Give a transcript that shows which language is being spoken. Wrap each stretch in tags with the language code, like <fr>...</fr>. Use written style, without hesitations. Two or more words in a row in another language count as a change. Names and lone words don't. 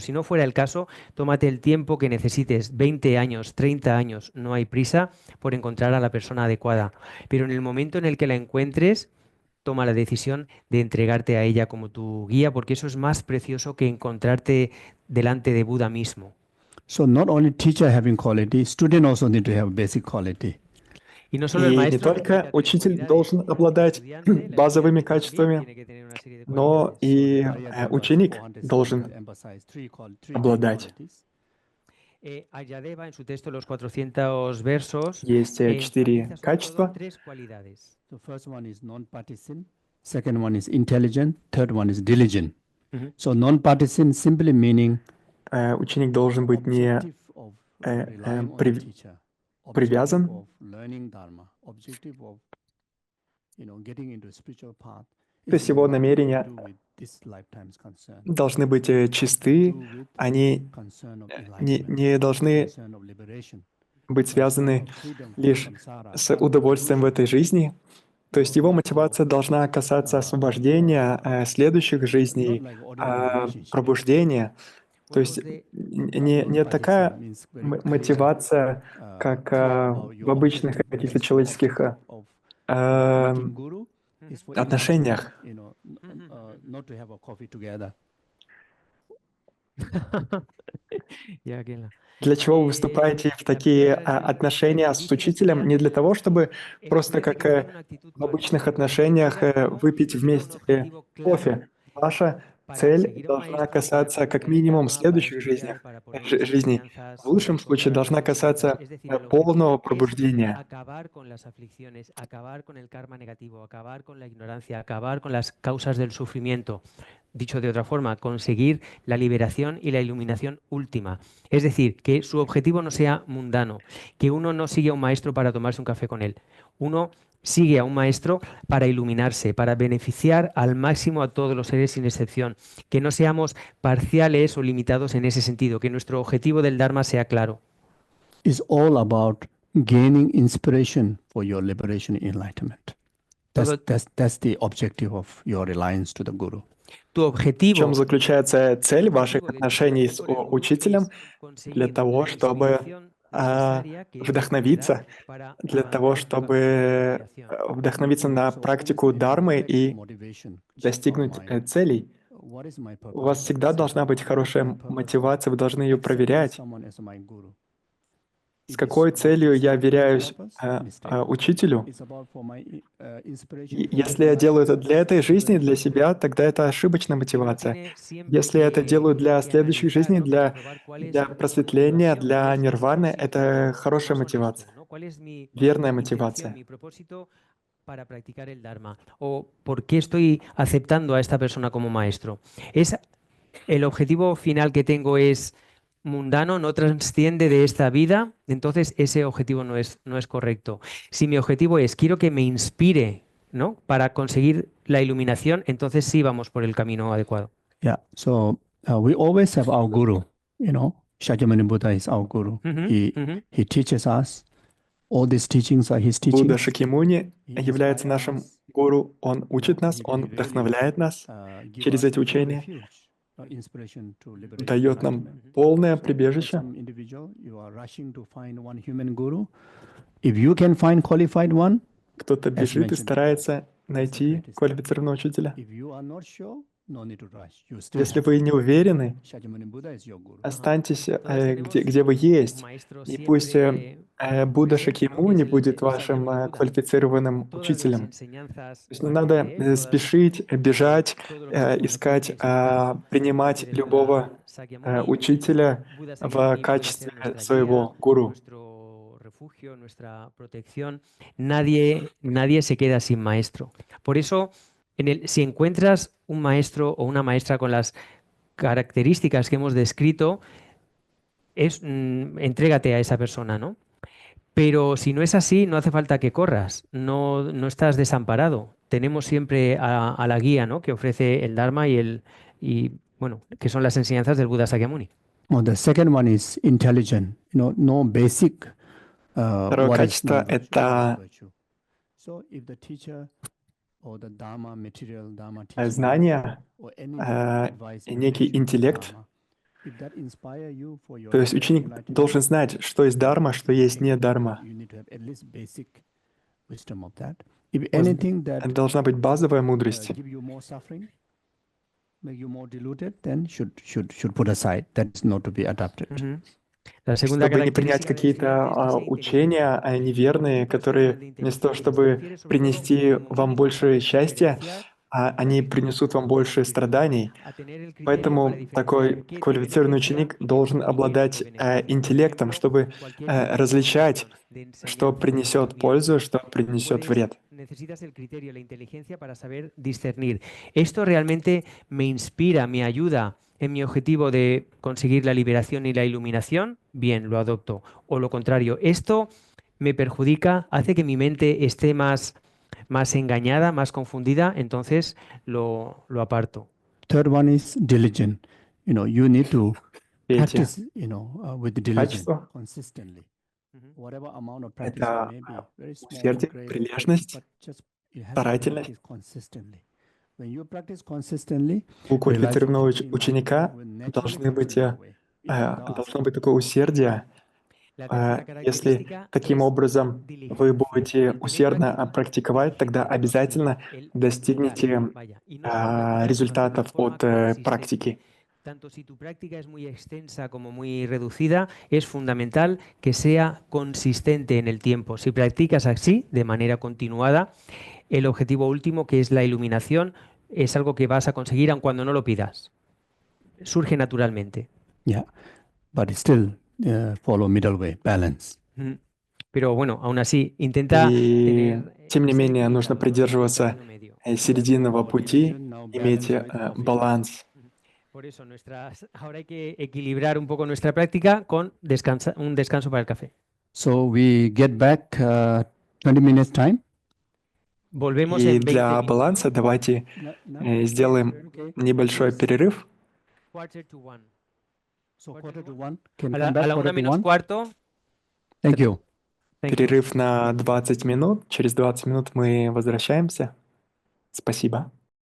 <es>Si no fuera el caso, tómate el tiempo que necesites, 20 años, 30 años, no hay prisa por encontrar a la persona adecuada. Pero en el momento en el que la encuentres, toma la decisión de entregarte a ella como tu guía, porque eso es más precioso que encontrarte delante de Buda mismo.</es> <en>So not only teacher having quality, student also need to have basic quality.</en> <es>Y no solo el</es> <ru>И не</ru> <es>maestro</es> <ru>только</ru> <es>necesita tener</es> <ru>учитель</ru> <es>cualidades</es> <ru>должен</ru> <es>sino el</es> <ru>обладать</ru> <es>estudiante, el</es> <ru>базовыми</ru> <es>estudiante también</es> <ru>качествами,</ru> <es>tiene que tener una serie de</es> <ru>но</ru> <es>cualidades.</es> <en>So the</en> <ru>и</ru> <en>Aryabhata verse</en> <ru>ученик 460 должен</ru> <en>emphasize three main</en> <ru>обладать.</ru> <en>qualities.</en> <es>Ayadeva, en su texto Los 400 versos,</es> <ru>Есть 4</ru> <es>enfatiza sobre todo</es> <ru>качества.</ru> <es>3 cualidades.</es> <en>The first one is non-partisan, second one is intelligent, third one is diligent. Ujú. So non-partisan simply meaning</en> <ru>Ученик должен быть не</ru> <en>objective of relying on the</en> <ru>прив-</ru> <en>teacher,</en> <ru>привязан.</ru> <en>objective of learning dharma, objective of getting into a spiritual path.</en> <ru>То есть его намерения</ru> <en>Do with this lifetime's concern,</en> <ru>должны быть чисты,</ru> <en>do with</en> <ru>они</ru> <en>concern of</en> <ru>не</ru> <en>enlightenment,</en> <ru>должны</ru> <en>concern of liberation,</en> <ru>быть связаны</ru> <en>concern of freedom from</en> <ru>лишь</ru> <en>samsara,</en> <ru>с</ru> <en>karma,</en> <ru>удовольствием в этой</ru> <en>illusion,</en> <ru>жизни. То есть его мотивация должна касаться освобождения следующих</ru> <en>not</en> <ru>жизней,</ru> <en>like ordinary relationship.</en> <ru>пробуждения. То есть</ru> <es>Juegos de</es> <ru>не такая</ru> <en>Non-partisan means very clear,</en> <ru>мотивация, как</ru> <en>clear about</en> <ru>в</ru> <en>your</en> <ru>обычных</ru> <en>objective,</en> <ru>каких-то</ru> <en>because your</en> <ru>человеческих</ru> <en>objective of э, meeting guru is for</en> <ru>отношениях.</ru> <en>enlightenment, not to have a coffee together.</en> <es>Ya que la-</es> <ru>Для чего вы вступаете в такие отношения с учителем? Не для того, чтобы просто как в обычных отношениях выпить вместе кофе. Ваша</ru> <es>para</es> <ru>цель</ru> <es>seguir a un</es> <ru>должна</ru> <es>maestro, para</es> <ru>касаться как</ru> <es>practicar el</es> <ru>минимум</ru> <es>Dharma, para</es> <ru>следующих</ru> <es>estudiar, para poner</es> <ru>жизней. В</ru> <es>enseñanzas, para</es> <ru>лучшем случае</ru> <es>encontrar</es> <ru>должна</ru> <es>nuevas enseñanzas.</es> <ru>касаться</ru> <es>Es decir, el</es> <ru>полного</ru> <es>objetivo es</es> <ru>пробуждения.</ru> <es>acabar con las aflicciones, acabar con el karma negativo, acabar con la ignorancia, acabar con las causas del sufrimiento. Dicho de otra forma, conseguir la liberación y la iluminación última. Es decir, que su objetivo no sea mundano, que uno no sigue a un maestro para tomarse un café con él. Uno sigue a un maestro para iluminarse, para beneficiar al máximo a todos los seres sin excepción, que no seamos parciales o limitados en ese sentido, que nuestro objetivo del Dharma sea claro.</es> <en>It's all about gaining inspiration for your liberation and enlightenment.</en> <es>Todo</es> <en>That's the objective of your alliance to the Guru.</en> <es>tu</es> <ru>В чем</ru> <es>objetivo,</es> <ru>заключается цель</ru> <es>el</es> <ru>ваших</ru> <es>objetivo de tu</es> <ru>отношений</ru> <es>alianza</es> <ru>с</ru> <es>con el Guru</es> <ru>учителем?</ru> <es>es</es> <ru>Для</ru> <es>conseguir</es> <ru>того,</ru> <es>la</es> <ru>чтобы</ru> <es>inspiración necesaria que él nos puede dar</es> <ru>вдохновиться,</ru> <es>para</es> <ru>для того,</ru> <es>avanzar en tu camino de</es> <ru>чтобы</ru> <es>liberación.</es> <ru>вдохновиться на</ru> <en>So always</en> <ru>практику</ru> <en>have</en> <ru>дharмы</ru> <en>intellectual</en> <ru>и</ru> <en>motivation. Check your</en> <ru>достигнуть</ru> <en>mind.</en> <ru>целей.</ru> <en>What is my</en> <ru>У вас</ru> <en>purpose?</en> <ru>всегда должна быть</ru> <en>What is my</en> <ru>хорошая</ru> <en>purpose?</en> <ru>мотивация, вы должны ее</ru> <en>Accepting</en> <ru>проверять.</ru> <en>someone as my guru.</en> <ru>С</ru> <en>If</en> <ru>какой</ru> <en>it's not</en> <ru>целью я</ru> <en>serving my</en> <ru>веряюсь</ru> <en>purpose, mistake.</en> <ru>учителю?</ru> <en>It's about for my inspiration</en> <ru>И</ru> <en>for</en> <ru>если</ru> <en>my</en> <ru>я делаю</ru> <en>life,</en> <ru>это для этой жизни,</ru> <en>liberation</en> <ru>для</ru> <en>for</en> <ru>себя, тогда это ошибочная</ru> <es>Que uno</es> <ru>мотивация.</ru> <es>tiene siempre</es> <ru>Если я это делаю для</ru> <es>que</es> <ru>следующих</ru> <es>analizar,</es> <ru>жизней,</ru> <es>¿no? Que comprobar cuál es</es> <ru>для</ru> <es>mi</es> <ru>просветления,</ru> <es>pasión, cuál</es> <ru>для</ru> <es>es mi</es> <ru>нирваны, это</ru> <es>propósito</es> <ru>хорошая</ru> <es>más</es> <ru>мотивация,</ru> <es>honesto, ¿no? ¿Cuál es mi</es> <ru>верная</ru> <es>intención,</es> <ru>мотивация.</ru> <es>mi propósito para practicar el Dharma? ¿O por qué estoy aceptando a esta persona como maestro? ¿Es el objetivo final que tengo es mundano, no trasciende de esta vida? Entonces ese objetivo no es correcto. Si mi objetivo es quiero que me inspire, ¿no? Para conseguir la iluminación, entonces sí vamos por el camino adecuado.</es> <en>Yeah. So we always have our guru. Shakyamuni Buddha is our guru. He teaches us. All these teachings are his</en> <ru>Будда</ru> <en>teachings.</en> <ru>Шакьямуни</ru> <en>He</en> <ru>является</ru> <en>inspires</en> <ru>нашим</ru> <en>us.</en> <ru>гуру, он учит нас,</ru> <en>He</en> <ru>он</ru> <en>really</en> <ru>вдохновляет нас</ru> <en>give</en> <ru>через</ru> <en>us</en> <ru>эти</ru> <en>the full</en> <ru>учения,</ru> <en>refuge, inspiration to liberation,</en> <ru>дает нам</ru> <en>enlightenment.</en> <ru>полное</ru> <en>So for</en> <ru>прибежище.</ru> <en>some individual, you are rushing to find one human guru. If you can find qualified one,</en> <ru>Кто-то бежит и</ru> <en>mentioned</en> <ru>старается найти</ru> <en>greatest</en> <ru>квалифицированного учителя.</ru> <en>if you are not sure, no need to rush. You still</en> <ru>Если</ru> <en>have</en> <ru>вы не уверены,</ru> <en>Shakyamuni Buddha is your guru.</en> <ru>останьтесь,</ru> <es>Entonces</es> <ru>где вы</ru> <es>un</es> <ru>есть.</ru> <es>maestro</es> <ru>И пусть</ru> <es>siempre</es> <ru>Будда</ru> <es>presente, ¿no? Que</es> <ru>Шакьямуни</ru> <es>es el</es> <ru>будет вашим</ru> <es>Shakyamuni Buddha.</es> <ru>квалифицированным</ru> <es>Todas las</es> <ru>учителем.</ru> <es>enseñanzas</es> <ru>То есть не</ru> <es>van</es> <ru>надо</ru> <es>de él,</es> <ru>спешить, бежать,</ru> <es>todo lo que vemos aquí</es> <ru>искать,</ru> <es>es igual.</es> <ru>принимать</ru> <es>Desde</es> <ru>любого</ru> <es>Shakyamuni,</es> <ru>учителя</ru> <es>Buda</es> <ru>в</ru> <es>Shakyamuni viene a</es> <ru>качестве</ru> <es>ser nuestra</es> <ru>своего</ru> <es>guía,</es> <ru>гуру.</ru> <es>nuestro refugio, nuestra protección. Nadie se queda sin maestro. Por eso, si encuentras un maestro o una maestra con las características que hemos descrito, entrégate a esa persona, ¿no? Pero si no es así, no hace falta que corras, no estás desamparado. Tenemos siempre a la guía, ¿no? Que ofrece el Dharma y bueno, que son las enseñanzas del Buda Shakyamuni.</es> <en>Well, the second one is intelligent. No basic.</en> <ru>Второе</ru> <en>What is</en> <ru>качество —</ru> <en>non-virtue? What is</en> <ru>это</ru> <en>virtue? So if the teacher or the Dharma material, Dharma teaching</en> <ru>знание</ru> <en>or any</en> <ru>и</ru> <en>advice in</en> <ru>некий</ru> <en>relation to</en> <ru>интеллект.</ru> <en>Dharma, if that inspire you for your</en> <ru>То есть ученик</ru> <en>enlightenment,</en> <ru>должен знать, что есть дharma, что есть не дharma.</ru> <en>you need to have at least basic wisdom of that. If anything that</en> <ru>Должна быть базовая мудрость.</ru> <en>give you more suffering, make you more deluded, then should put aside. That's not to be adopted.</en> <es>La segunda</es> <ru>Чтобы не принять</ru> <es>característica del</es> <ru>какие-то</ru> <es>estudiante es que sea</es> <ru>учения</ru> <es>inteligente.</es> <ru>неверные, которые вместо того, чтобы принести вам больше счастья, они принесут вам больше страданий. Поэтому такой квалифицированный ученик должен обладать интеллектом, чтобы различать, что принесет пользу, что принесет вред.</ru> <es>Necesitas el criterio, la inteligencia para saber discernir. Esto realmente me inspira, me ayuda en mi objetivo de conseguir la liberación y la iluminación. Bien, lo adopto. O lo contrario, esto me perjudica, hace que mi mente esté más engañada, más confundida, entonces lo aparto.</es> <en>Third one is diligent. You need to</en> <ru>Третье</ru> <en>practice, with diligence</en> <ru>качество</ru> <en>consistently. Whatever amount of practice</en> <ru>это</ru> <en>it may be, very small,</en> <ru>усердие,</ru> <en>great,</en> <ru>прилежность,</ru> <en>but just it has to</en> <ru>старательность.</ru> <en>practice consistently. When you practice consistently,</en> <ru>У квалифицированного</ru> <en>realization in</en> <ru>ученика</ru> <en>will naturally</en> <ru>должны</ru> <en>come</en> <ru>быть,</ru> <en>your way. If not,</en> <ru>должно быть такое усердие.</ru> <es>La tercera</es> <ru>Если</ru> <es>característica</es> <ru>таким</ru> <es>es</es> <ru>образом вы</ru> <es>diligencia.</es> <ru>будете</ru> <es>El poner</es> <ru>усердно</ru> <es>práctica</es> <ru>практиковать, тогда</ru> <es>el</es> <ru>обязательно</ru> <es>el</es> <ru>достигнете</ru> <es>practicar, vaya. Y no solo practicar, sino hacerlo de</es> <ru>результатов</ru> <es>forma</es> <ru>от</ru> <es>consistente.</es> <ru>практики.</ru> <es>tanto si tu práctica es muy extensa como muy reducida, es fundamental que sea consistente en el tiempo. Si practicas así, de manera continuada, el objetivo último, que es la iluminación, es algo que vas a conseguir aun cuando no lo pidas. Surge naturalmente.</es> <en>Yeah, but still follow middle way, balance.</en> <es>Pero bueno, aún así, intenta</es> <ru>И</ru> <es>tener,</es> <ru>тем не</ru> <es>ser</es> <ru>менее нужно</ru> <es>equilibrado, ¿no?</es> <ru>придерживаться</ru> <es>Término medio.</es> <ru>серединного пути, иметь баланс.</ru> <es>Por eso, ahora hay que equilibrar un poco nuestra práctica con un descanso para el café.</es> <en>So we get back 20 minutes time.</en> <es>Volvemos</es> <ru>И</ru> <es>en 20</es> <ru>для</ru> <es>minutos.</es> <ru>баланса давайте сделаем небольшой перерыв.</ru> <en>Quarter to one. So quarter to one. Can</en> <es>A</es> <en>come back</en> <es>la</es> <en>quarter</en> <es>1</es> <en>to</en> <es>menos</es> <en>one.</en> <es>cuarto.</es> <en>Thank you. Thank you.</en> <ru>Перерыв на 20 минут. Через 20 минут мы возвращаемся. Спасибо.</ru>